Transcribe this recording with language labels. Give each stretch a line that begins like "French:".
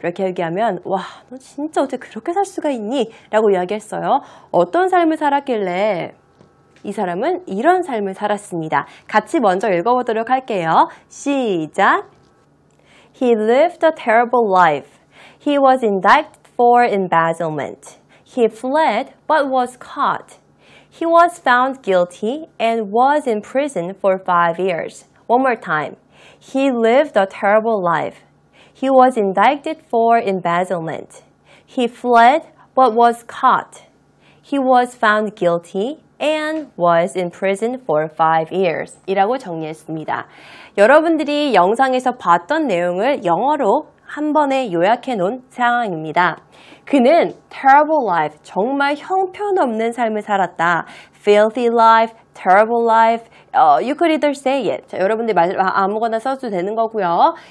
Korean: 이렇게 얘기하면 와, 너 진짜 어떻게 그렇게 살 수가 있니? 라고 이야기했어요. 어떤 삶을 살았길래 이 사람은 이런 삶을 살았습니다. 같이 먼저 읽어보도록 할게요. 시작!
English: He lived a terrible life. He was indicted for embezzlement. He fled but was caught. He was found guilty and was in prison for 5 years. One more time. He lived a terrible life. He was indicted for embezzlement. He fled but was caught. He was found guilty and was in prison for 5 years.
Korean: 이라고 정리했습니다. 여러분들이 영상에서 봤던 내용을 영어로 한 번에 요약해 놓은 상황입니다. 그는
English: terrible life,
Korean: 정말 형편없는 삶을 살았다.
English: filthy life, terrible life, you could either say it.
Korean: 자, 여러분들 아무거나 써도 되는 거고요.